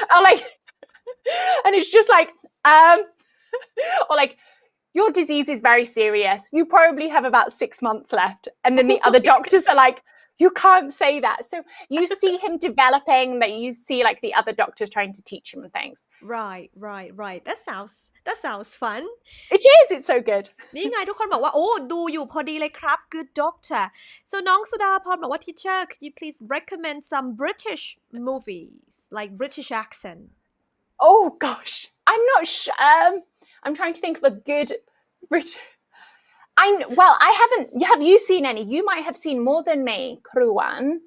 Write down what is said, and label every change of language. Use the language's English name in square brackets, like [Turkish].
[English] Or like, and it's just like, or like, "Your disease is very serious. You probably have about 6 months left." And then the other doctors are like, "You can't say that." So you see him developing, that you see like the other doctors trying to teach him things. Right. That sounds fun. It is. It's so good. [Thai] นี่ไงทุกคนบอกว่าโอ้ดูอยู่พอดีเลยครับ Good Doctor. [English] So [Thai] น้องสุดาพรบอกว่า [English] Teacher, could you please recommend some British movies like British accent? Oh gosh, I'm not sure. I'm trying to think of a good British. I haven't. Have you seen any? You might have seen more than me, Kruwan.